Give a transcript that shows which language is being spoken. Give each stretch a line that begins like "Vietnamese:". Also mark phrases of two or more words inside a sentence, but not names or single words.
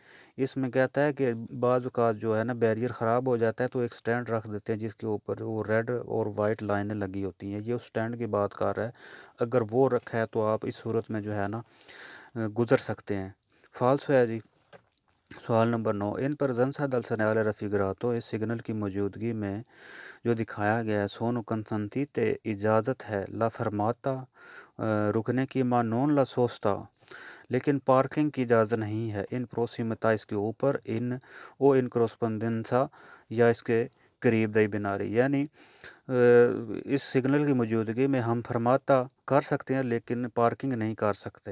Urdu: اس میں کہتا ہے کہ بعض اوقات جو ہے نا بیریئر خراب ہو جاتا ہے تو ایک سٹینڈ رکھ دیتے ہیں جس کے اوپر وہ ریڈ اور وائٹ لائنیں لگی ہوتی ہیں، یہ اس سٹینڈ کی بات کر رہا ہے۔ اگر وہ رکھا ہے تو آپ اس صورت میں جو ہے نا گزر سکتے ہیں۔ فالسو ہے جی۔ سوال نمبر 9،
Italian: in presenza del segnale raffigurato
Urdu: اس سگنل کی موجودگی میں جو دکھایا گیا ہے
Italian: sono consentite
Urdu: اجازت ہے
Italian: la fermata
Urdu: رکنے کی
Italian: ma non la sosta,
Urdu: لیکن پارکنگ کی اجازت نہیں ہے
Italian: in prossimità
Urdu: اس کے اوپر
Italian: in corrispondenza
Urdu: یا اس کے قریب
Italian: dei binari,
Urdu: یعنی اس سگنل کی موجودگی میں ہم فرماتا کر سکتے ہیں لیکن پارکنگ نہیں کر سکتے۔